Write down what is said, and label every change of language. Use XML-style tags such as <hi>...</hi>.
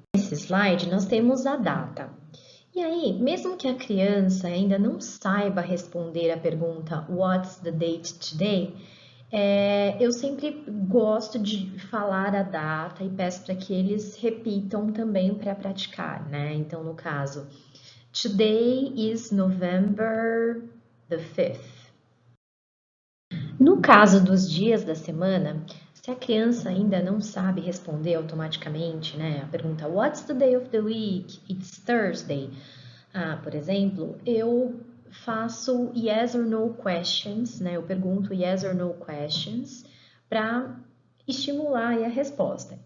<pt>Nesse slide, nós temos a data. E aí, mesmo que a criança ainda não saiba responder a pergunta</pt> <en>What's the date today?</en> <pt>Eu sempre gosto de falar a data e peço para que eles repitam também para praticar, né? Então, no caso,</pt> <en>Today is November the 5th.</en> <pt>No caso dos dias da semana, se a criança ainda não sabe responder automaticamente, né, a pergunta</pt> <en>What's the day of the week? It's Thursday.</en> <pt>Por exemplo, eu faço yes or no questions, né? Eu pergunto yes or no questions para estimular a resposta.</pt>